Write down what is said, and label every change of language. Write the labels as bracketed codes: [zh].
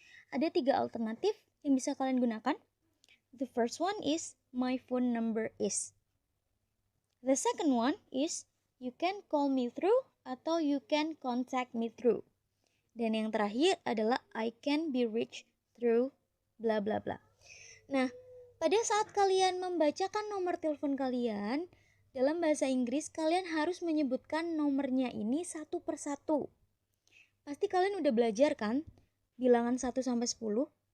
[id] Ada 3 alternatif yang bisa kalian gunakan. [en] The first one is my phone number is. The second one is you can call me through atau you can contact me through. [id] Dan yang terakhir adalah [en] I can be reached through bla bla bla. [id] Nah, pada saat kalian membacakan nomor telepon kalian, dalam bahasa Inggris kalian harus menyebutkan nomornya ini satu persatu. Pasti kalian udah belajar kan? Bilangan 1 sampai 10.